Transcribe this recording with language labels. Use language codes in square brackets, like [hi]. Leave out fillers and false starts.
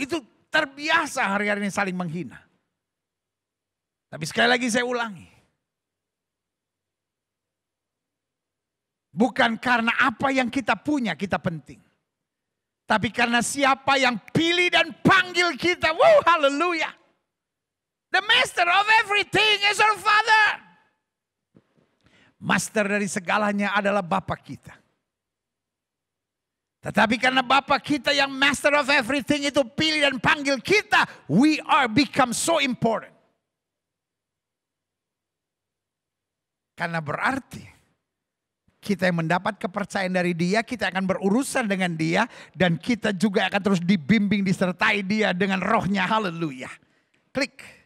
[id] Itu terbiasa hari-hari ini saling menghina. Tapi sekali lagi saya ulangi. Bukan karena apa yang kita punya kita penting. Tapi karena siapa yang pilih dan panggil kita. Wow, haleluya. [en] The master of everything is our Father. [id] Master dari segalanya adalah Bapa kita. Tetapi karena Bapa kita yang [en] master of everything [id] itu pilih dan panggil kita, [en] we are become so important. [id] Karena berarti kita yang mendapat kepercayaan dari Dia, kita akan berurusan dengan Dia, dan kita juga akan terus dibimbing, disertai Dia dengan rohnya. Haleluya. Klik.